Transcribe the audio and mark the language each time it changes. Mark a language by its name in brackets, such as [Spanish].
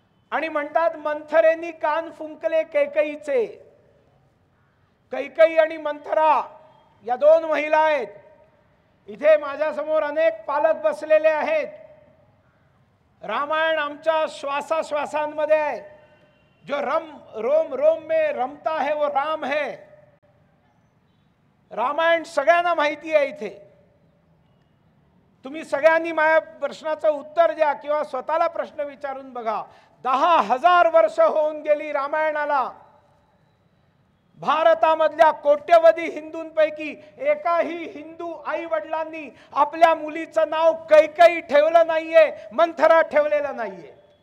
[Marathi] आणि म्हणतात मंथरेनी कान फुंकले कैकईचे. कैकई आणि मंथरा या 2 महिला आहेत. इथे माझ्यासमोर अनेक पालक बसलेले आहेत. रामायण आमच्या श्वासाश्वासांमध्ये आहे. [Hindi] जो रोम रोम में रमता है वो राम है. [Marathi] रामायण सगळ्यांना माहिती आहे. इथे तुम्ही सगळ्यांनी माझ्या प्रश्नाचं उत्तर द्या किंवा स्वतःला प्रश्न विचारून बघा. 10,000 वर्ष होऊन गेली रामायणाला. भारतामधल्या कोट्यवधी हिंदूंपैकी एकाही हिंदू आई वडिलांनी आपल्या मुलीचं नाव कैकई ठेवलं नाहीये, मंथरा ठेवलेलं नाहीये.